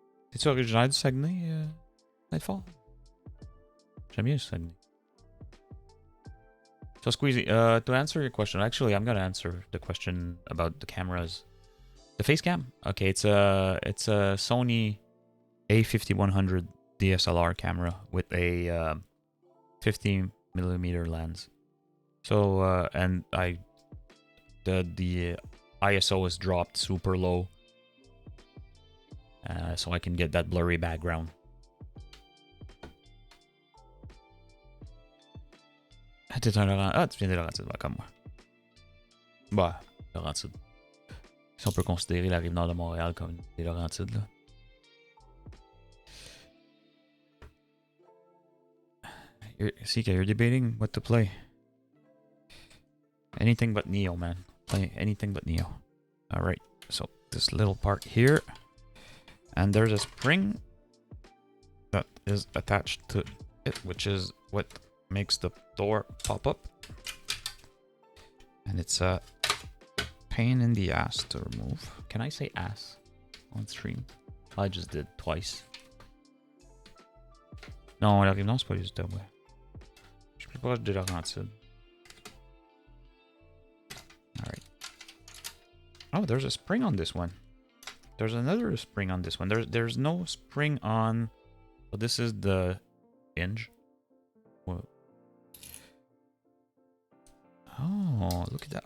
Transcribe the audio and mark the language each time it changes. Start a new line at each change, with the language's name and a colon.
French: C'est-tu originaire du Saguenay, Nightfall? J'aime bien le Saguenay.
English: So Squeezy, to answer your question, actually I'm gonna answer the question about the cameras. The face cam? Okay, it's a Sony A5100 DSLR camera with a 50mm lens. So and the ISO is dropped super low, so I can get that blurry background.
French: Tu viens des Laurentides, comme moi. Bah, Laurentides. Si on peut considérer la Rive-Nord de Montréal comme des Laurentides, là.
English: Sika, you're debating what to play. Anything but Neo, man. Play anything but Neo. Alright, so this little part here. And there's a spring that is attached to it, which is what makes the door pop up. And it's a pain in the ass to remove. Can I say ass on stream? I just did twice.
French: Non, la Rive-Nord, c'est pas les Outaouais. Je suis plus proche de Laurentides.
English: Alright. Oh, there's a spring on this one. There's another spring on this one. There's no spring on... So this is the hinge. Whoa. Oh, look at that.